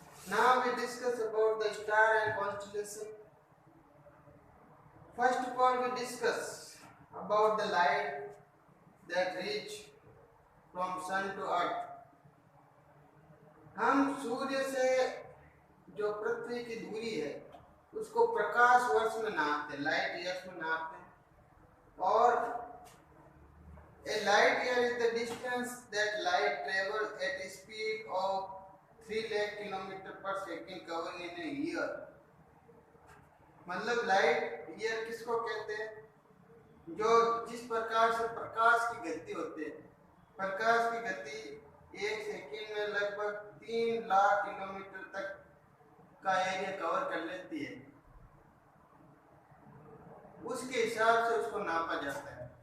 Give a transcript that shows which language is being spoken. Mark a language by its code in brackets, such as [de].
[en] Now we discuss about the star and constellation. First of all, we discuss about the light that reach from sun to earth. [hi] हम सूर्य से जो पृथ्वी की दूरी है उसको प्रकाश वर्ष में नापते हैं, लाइट ईयर्स में नापते हैं। [en] और a light year is the distance that light travels at a speed of 3 lakh kilometre per second covering in a year. [hi] मतलब लाइट ईयर किसको कहते हैं? जो जिस प्रकार से प्रकाश की गति होती है, प्रकाश की गति एक सेकंड में लगभग 3 लाख किलोमीटर तक का एरिया कवर कर लेती है, उसके हिसाब से उसको नापा जाता है।